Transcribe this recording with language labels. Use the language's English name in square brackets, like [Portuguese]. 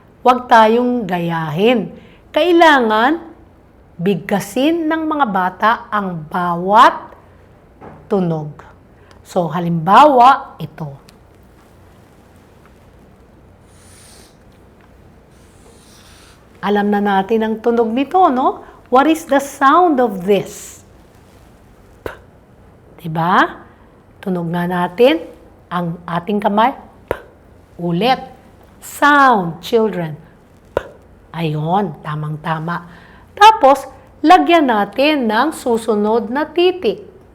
[Filipino] Wag tayong gayahin. Kailangan bigkasin ng mga bata ang bawat tunog. So, halimbawa, ito. Alam na natin ang tunog nito, no? [English] What is the sound of this? [Filipino] P. Diba? Tunog nga natin ang ating kamay. [English] P. Ulit. Sound, children. P. [Filipino] Ayon, tamang-tama. Tapos, lagyan natin ng susunod na titik.